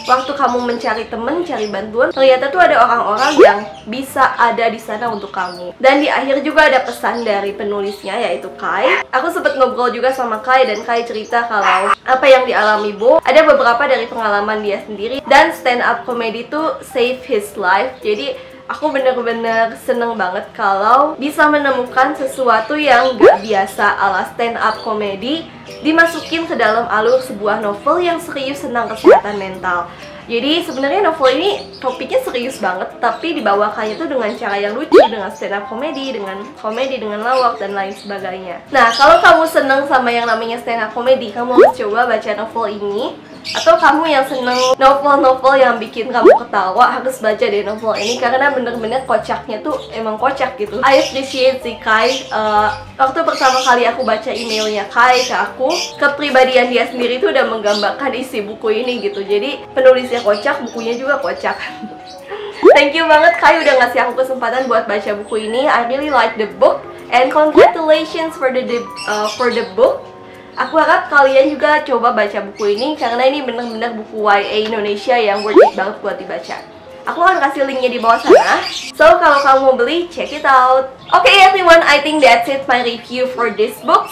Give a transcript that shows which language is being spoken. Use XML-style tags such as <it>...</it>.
<id>Waktu kamu mencari temen, cari bantuan, ternyata tuh ada orang-orang yang bisa ada di sana untuk kamu. Dan di akhir juga ada pesan dari penulisnya, yaitu Kai. Aku sempet ngobrol juga sama Kai, dan Kai cerita kalau apa yang dialami Bo, ada beberapa dari pengalaman dia sendiri.</id> <en>Dan stand up comedy tuh save his life.</en> <id>Jadi aku bener-bener seneng banget kalau bisa menemukan sesuatu yang gak biasa ala stand up comedy dimasukin ke dalam alur sebuah novel yang serius tentang kesehatan mental. Jadi sebenarnya novel ini topiknya serius banget, tapi dibawakannya tuh dengan cara yang lucu, dengan stand up comedy, dengan lawak dan lain sebagainya. Nah, kalau kamu seneng sama yang namanya stand up comedy, kamu harus coba baca novel ini. Atau kamu yang seneng novel-novel yang bikin kamu ketawa, harus baca deh novel ini karena bener-bener kocaknya tuh emang kocak gitu.</id> <en>I appreciate</en> <id>si Kai. Waktu pertama kali aku baca emailnya Kai ke aku, kepribadian dia sendiri tuh udah menggambarkan isi buku ini gitu. Jadi penulisnya kocak, bukunya juga kocak.</id> <en>Thank you</en> <id>banget Kai udah ngasih aku kesempatan buat baca buku ini.</id> <en>I really like the book and congratulations for the book.</en> <id>Aku harap kalian juga coba baca buku ini karena ini bener-bener buku YA Indonesia yang worth it banget buat dibaca. Aku akan kasih linknya di bawah sana. So kalau kamu mau beli,</id> <en>check it out. Okay everyone, I think that's it my review for this book.</en>